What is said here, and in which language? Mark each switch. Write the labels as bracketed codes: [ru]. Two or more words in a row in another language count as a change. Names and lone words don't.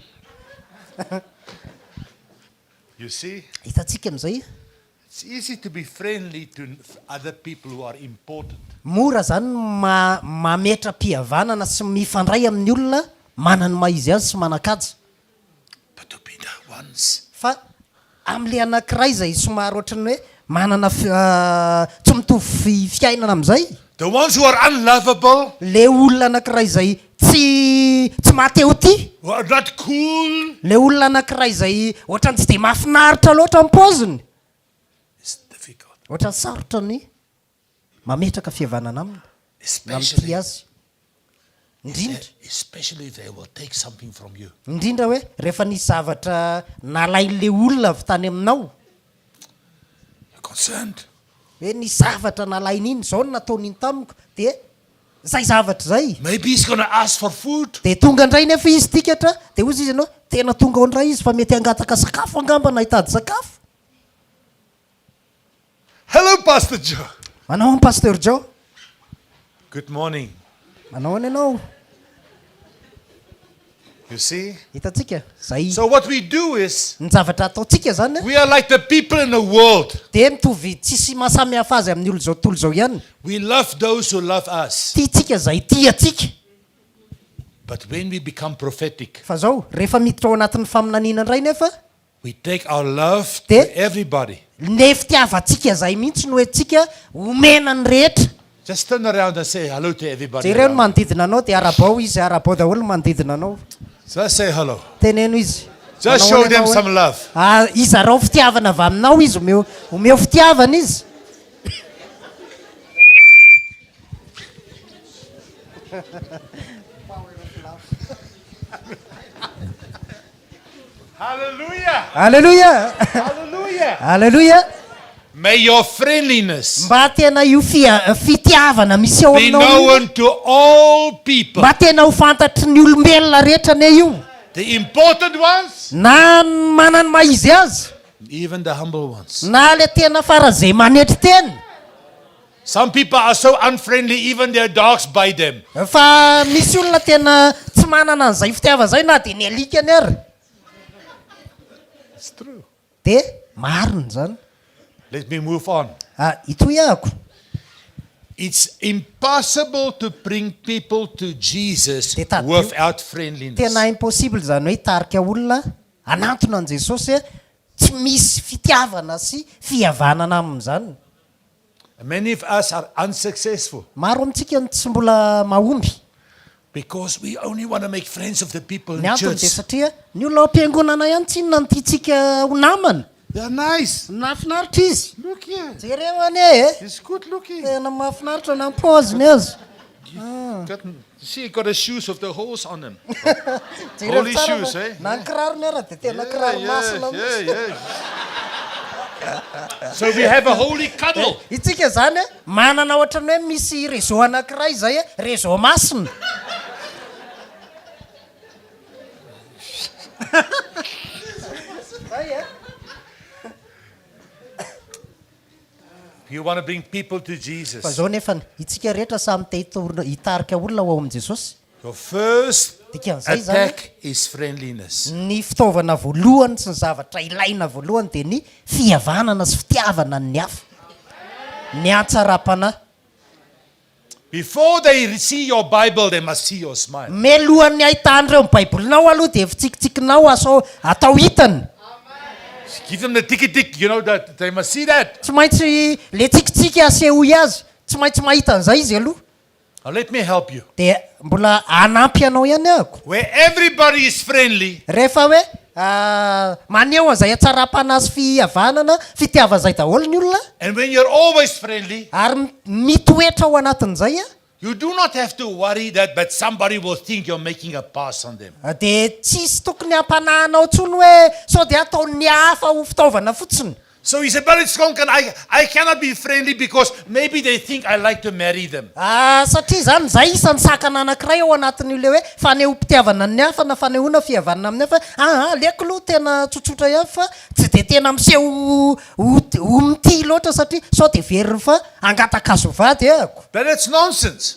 [en] You see, [mg] hitantsika amin'izay [en] it's easy to be friendly to other people who are important. [mg] mora zany mametra-pihavanana sy mifandray amin'ny olona manany maizy azy sy manakaja [en] But to be the ones [mg] fa amin'le anankiray izay somary ohatrany hoe manana tsy mitovy fiainana amin'izay [en] the ones who are unlovable, [mg] le olona anankiray izay tsy mateo ty [en] who are not cool, [mg] le olona anankiray izay ohatrany tsy dia mahafinaritra loatra ny paoziny [en] it's difficult. [mg] ohatrany sarotra ny mametraka fihavanana aminy na mity [en] Especially, [mg] azy indrindra [en] especially if they will take something from you. [mg] indrindra hoe rehefa nisy zavatra nalain'le olona avy tany aminao [en] You're concerned. [mg] hoe nisy zavatra nalainy iny zao no nataon'iny tamiko dia zay zavatra zay [en] Maybe he's going to ask for food. [mg] dia tonga indray nefa izy tikatra dia ozy izy ianao tena tonga ao indray izy fa mety hangataka sakafo angamba na hitady sakafo [en] Hello, Pastor Joe. [mg] manao any pasteur Joe [en] Good morning. [mg] manao any ianao [en] You see? [mg] hitantsika zay [en] So what we do is, [mg] ny zavatra ataontsika zany [en] we are like the people in the world. [mg] dia mitovy tsisy mahasamy hafa azy amin'ny olo zao tontolo zao ihany [en] We love those who love us. [mg] tiatsika zay tiatsika [en] But when we become prophetic, [mg] fa zao rehefa miditra ao anatin'ny faminaniana indray nefa [en] we take our love [mg] Te- [en] to everybody. [mg] ne fitiavatsika zay mihitsy no etsika omena ny rehetra [en] Just turn around and say hello to everybody. [mg] jereo no [en] around. [mg] manodidina anao dia arabao izy arabao daholo no manodidina anao [en] Just say hello. [mg] teneno izy [en] Just [mg] Manao [en] show [mg] hoe [en] them [mg] anao hoe, [en] some love. [mg] izarao fitiavana avy aminao izy omeo fitiavana izy [en] Hallelujah. [mg] alleluia [en] Hallelujah. [mg] alleluia [en] May your friendliness [mg] mba tena io fitiavana misy ao [en] be [mg] aminao io, [en] known to all people. [mg] mba tena ho fantatry ny olombelona rehetra ne io [en] the important ones, [mg] na manany maizy azy [en] even the humble ones. [mg] na le tena fara zay manetry teny. [en] Some people are so unfriendly, even their dogs bite them. [mg] Fa misy olona tena tsy manana an'izay fitiava zay na de ny alikany ary. [en] It's true. [mg] De marina zany. [en] Let me move on. [mg] Itoy ahako. [en] It's impossible to bring people to Jesus [mg] Teta- [en] without friendliness. [mg] Tena impossible zany hoe hitarika olona anatona an Jesosy tsy misy fitiavana sy fihavanana amin'izany. [en] Many of us are unsuccessful [mg] Maro amintsika ny tsy mbola mahomby. [en] because we only want to make friends of the people in [mg] Ny antony de [en] church. [mg] satria ny olona ao am-piangonana ihany tsinona ny tiantsika ho namana. [en] They are nice. [mg] Mahafinaritra izy. [en] Look here. [mg] Jereo ane [en] He's good looking. [mg] tena mahafinaritra na paoziny azy. [en] See, he got the shoes of the horse on him. [mg] Jereo [en] Holy [mg] tsara [en] shoes, [mg] fa- [en] eh? [mg] Na ny kirarony ara de tena kiraro masina. [en] So we have a holy cuddle. [mg] Itsika zany manana ohatrany hoe misy réseau anankiray zay réseau masina. [en] You want to bring people to [mg] Fa [en] Jesus. [mg] zao nefa itsika rehetra samy te hitarika olona ho ao am Jesosy. [en] Your first [mg] Dikan'izay zany [en] attack is friendliness. [mg] ny fitaovana voalohany sy ny zavatra ilaina voalohany de ny fihavanana sy fitiavana ny hafa. Ny hatsarapana. [en] Before they see your Bible, they must see your smile. [mg] Melohan'ny ahitan'ireo ny baibolinao aloha de fitsikitsikinao atao hitany. [en] Give them the tick, you know that they must see that. [mg] Tsy maintsy le tsikitsiky asehoy azy. Tsy maintsy mahita an'izay izy aloha. [en] Now let me help you. [mg] De mbola anampy anao ihany ahako. [en] Where everybody is friendly, [mg] Rehefa hoe maneho an'izay hatsarapana sy fihavanana fitiava zay daholo ny olona [en] and when you're always friendly, [mg] ary mitoetra ao anatin'izay [en] you do not have to worry that but somebody will think you're making a pass on them. [mg] de tsisy tokony hampanahanao ntsony hoe sao de ataon'ny hafa ho fitaovana fotsiny. [en] So he said, but it's Schonken, I cannot be friendly because maybe they think I like to marry them. [mg] Satria zany zay isan'ny sakana anankiray ao anatin'io le hoe faneho-pitiavana ny hafa na fanehoana fihavanana amin'ny hafa. Leko aloha tena tsotsotra ihany fa tsy de tena miseho ho mity loatra satria sao de veriny fa angatakazo vady ahako. [en] But it's nonsense.